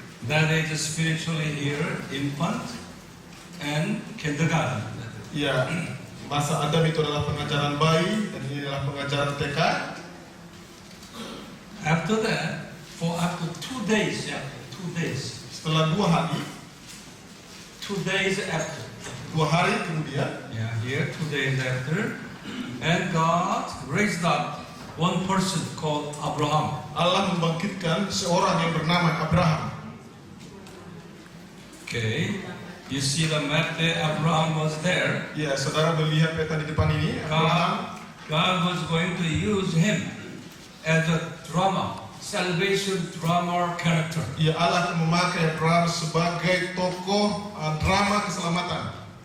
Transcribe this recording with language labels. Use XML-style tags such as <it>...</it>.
<en>That is spiritually here, infant and kindergarten.</en> <id>Ya, masa Adam itu adalah pengajaran bayi dan ini adalah pengajaran TK.</id> <en>After that, for up to 2 days,</en> <id>Setelah 2 hari,</id> <en>2 days after.</en> <id>2 hari kemudian,</id> <en>Yeah, here 2 days after, and God raised up one person called Abraham.</en> <id>Allah membangkitkan seorang yang bernama Abraham.</id> <en>Okay, you see the map there. Abraham was there.</en> <id>Ya, saudara melihat peta di depan ini. Abraham,</id> <en>God was going to use him as a salvation drama character.</en> <id>ya, Allah akan memakai Abraham sebagai tokoh drama keselamatan.</id>